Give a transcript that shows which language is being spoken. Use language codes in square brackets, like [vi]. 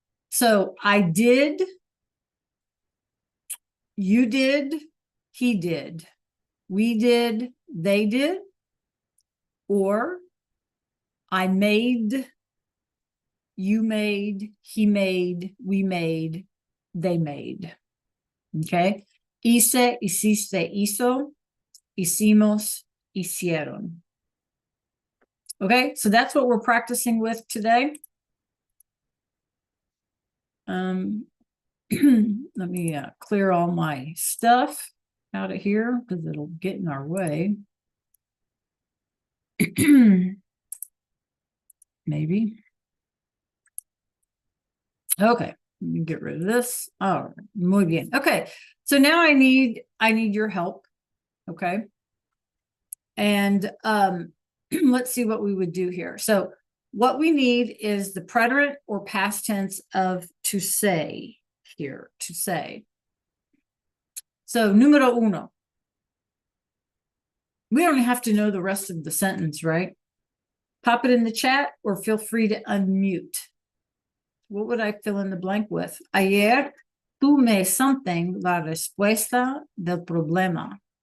[en] So I did, you did, he did, we did, they did, or I made, you made, he made, we made, they made. Okay. [es] Hice, hiciste, hizo, hicimos, hicieron. [en] Okay. So that's what we're practicing with today. Let me clear all my stuff out of here because it'll get in our way. Maybe. Okay, let me get rid of this. All right, [es] muy bien. [en] Okay, so now I need your help. Okay, and let's see what we would do here. So what we need is the preterite or past tense of to say here, to say. [es] So numero uno. [en] We don't have to know the rest of the sentence, right? Pop it in the chat or feel free to unmute. What would I fill in the blank with? [es] Ayer tuve [en] something [es] la respuesta del problema.